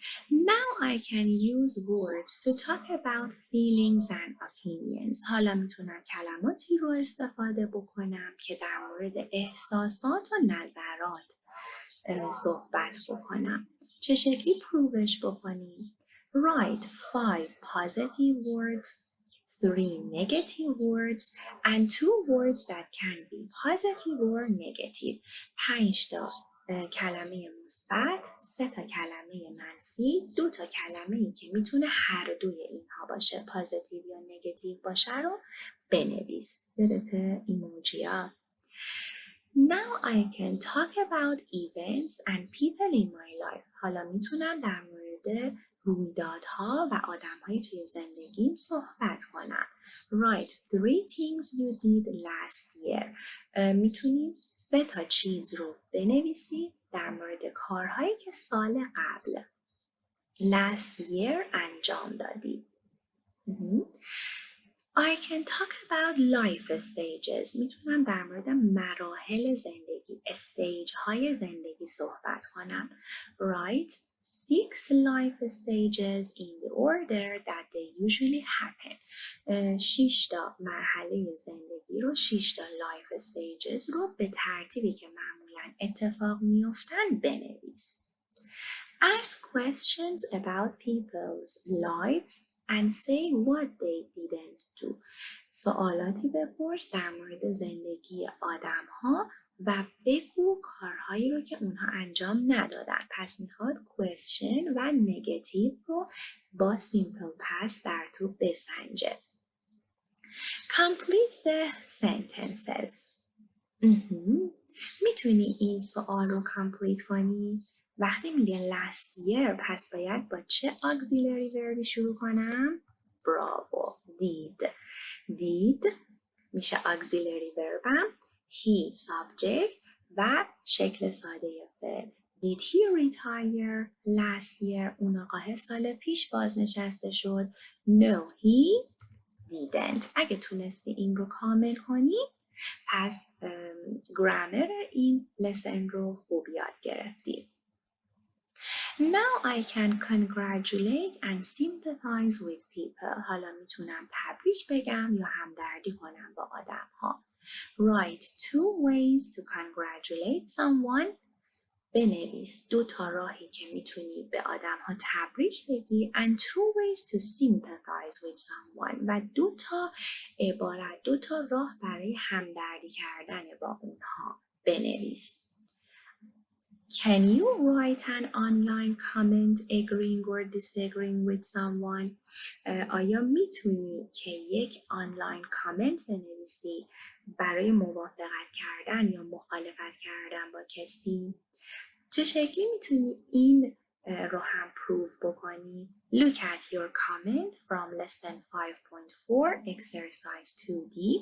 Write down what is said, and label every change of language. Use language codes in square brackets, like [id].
[en] Now I can use words to talk about feelings and opinions. [fa] حالا میتونم کلماتی رو استفاده بکنم که در مورد احساسات و نظرات صحبت بکنم. چه شکلی پروفش بکنیم؟ [en] Write 5 positive words, 3 negative words and 2 words that can be positive or negative. [fa] 5 تا کلمه مثبت، 3 تا کلمه منفی، 2 تا کلمه‌ای که میتونه هر دوی اینها باشه، پازیتیو یا نگاتیو باشه رو بنویس. یادته ایموجی‌ها. [en] Now I can talk about events and people in my life. [fa] حالا میتونم در مورد رویدادها و آدم‌های توی زندگیم صحبت کنم. [en] Write 3 things you did last year. [fa] میتونی 3 تا چیز رو بنویسی در مورد کارهایی که سال قبل [en] last year [fa] انجام دادی. [en] I can talk about life stages. [fa] میتونم در مورد مراحل زندگی، استیج های زندگی صحبت کنم. [en] Write 6 life stages in the order that they usually happen. [fa] 6 تا مرحله زندگی رو، 6 تا [en] life stages [fa] رو به ترتیبی که معمولاً اتفاق میافتن بنویس. [en] Ask questions about people's lives and say what they didn't do. [fa] سوالاتی بپرس در مورد زندگی آدم ها و بگو کارهایی رو که اونها انجام ندادن. پس میخواد question و negative رو با simple past در تو بسنجه. [en] Complete the sentences. [fa] میتونی این سوال رو کامپلیت کنی؟ وقتی میگه [en] last year [fa] پس باید با چه auxiliary verbی شروع کنم؟ براوو. did میشه auxiliary verbم، he subject و شکل ساده فعل. [en] Did he retire last year؟ [fa] اون آقاه سال پیش بازنشسته شد. [en] No he didn't. [fa] اگه تونستی این رو کامل کنی پس گرامر این لسن رو خوب یاد گرفتیم. [en] Now I can congratulate and sympathize with people. [fa] حالا میتونم تبریک بگم یا همدردی کنم با آدم ها. [en] Write 2 ways to congratulate someone. [fa] بنویس 2 راهی که میتونی به آدم ها تبریک بگی [en] and 2 ways to sympathize with someone [fa] و 2 عبارت 2 راه برای همدردی کردن با اونها بنویس. [en] Can you write an online comment agreeing or disagreeing with someone? [fa] آیا میتونی که یک آنلاین کامنت بنویسی برای موافقت کردن یا مخالفت کردن با کسی؟ چه شکلی میتونی این رو هم پروف بکنی؟ [en] Look at your comment from lesson 5.4 exercise 2D.